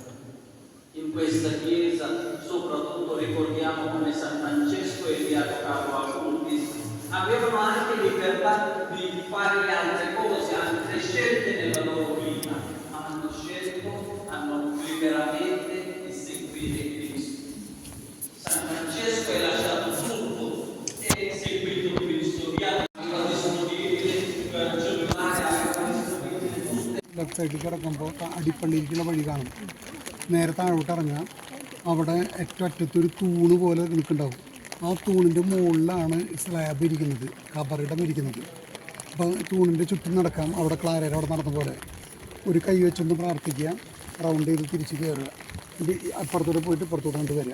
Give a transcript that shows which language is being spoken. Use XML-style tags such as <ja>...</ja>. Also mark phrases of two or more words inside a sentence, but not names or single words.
<it>In questa Chiesa soprattutto ricordiamo come San Francesco e Beato Carlo Acutis avevano anche libertà di fare le altre cose, altre scelte nella loro vita, ma hanno liberamente di seguire Cristo. San Francesco è lasciato tutto e seguito Cristo, disponibile per giornare</it> <en>left sideil</en> <ml>കിടക്കുമ്പോൾ അടിപ്പള്ളിയിലേക്കുള്ള വഴി കാണും. നേരെ താഴോട്ട് ഇറങ്ങുക. അവിടെ ഏറ്റവും അറ്റത്തൊരു തൂണ് പോലെ നിൽക്കുന്നുണ്ടാവും. ആ തൂണിൻ്റെ മുകളിലാണ് സ്ലാബ് ഇരിക്കുന്നത്, കബറിടം ഇരിക്കുന്നത്. അപ്പോൾ തൂണിൻ്റെ ചുറ്റും നടക്കാം. അവിടെ ക്ലാരയിൽ അവിടെ നടന്ന പോലെ ഒരു കൈ വെച്ചൊന്ന് പ്രാർത്ഥിക്കുക, റൗണ്ട് ചെയ്ത് തിരിച്ച് കയറുക, അപ്പുറത്തോട്ട് പോയിട്ട് ഇപ്പുറത്തോട്ട് കൊണ്ട് വരിക.</ml>